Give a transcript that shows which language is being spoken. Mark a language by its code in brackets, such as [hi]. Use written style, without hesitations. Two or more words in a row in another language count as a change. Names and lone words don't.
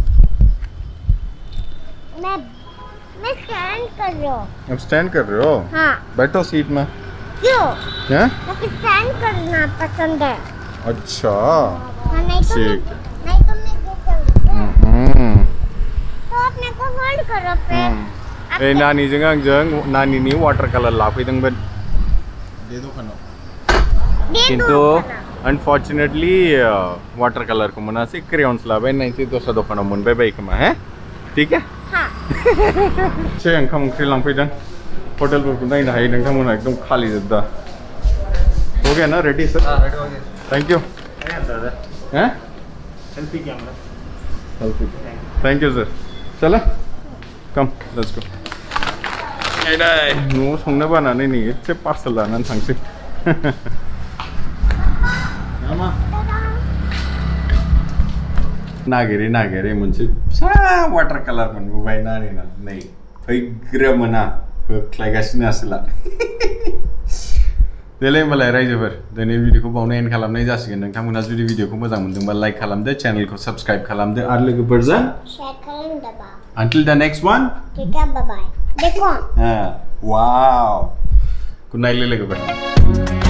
[hi] मैं स्टैंड कर रही हूँ अब स्टैंड कर रहे हो हाँ बैठो सीट में क्यों हैं मुझे स्टैंड करना पसंद है अच्छा हाँ, नहीं तो ठीक मैं गिर जाऊंगी तो आप मेरे को होल्ड करो फिर [brx] ए नानीजों आंजों नानीनि [en] water colour [brx] लाफैदोंमोन दे दखानाव किन्तु अनफॉर्चुनेटली [en] water colour [brx] को मोनासै क्रेयन्स लाबाय नायसै दस्रा दखानाव मोनबाय बायो खोमा [hi] हैं ठीक है हाँ [brx] से ओंखाम ओंख्रि लांफैदों हटेलफोरखौ नायनो हायो नोंथांमोना एकदम खालि जोब [hi] दा हो गया ना [en] ready sir ready [hi] हो गया [en] thank you [hi] हैं [en] selfie camera selfie thank you sir [hi] चलो [en] come let's go [brx] न'आव संनो बानानै नै एसे पार्सेल लानानै थांसै नागिरै मोनसे फिसा [en] water colour [brx] मोनबोबाय नानिना नै फैग्रोमोना होख्लायगासिनो आसोला देलाय होमबालाय रायजोफोर दिनै भिडिअखौ बावनो एन्ड खालामनाय जासिगोन नोंथांमोना जुदि भिडिअखौ मोजां मोनदोंबा लाइक खालामदो चेनेलखौ साबस्क्राइब खालामदो आरो लोगोफोरजों शेयर खालामदो बा [en] until the next one [hi] ठीक है बाय बाय देखो [en] wow good night लोगोफोर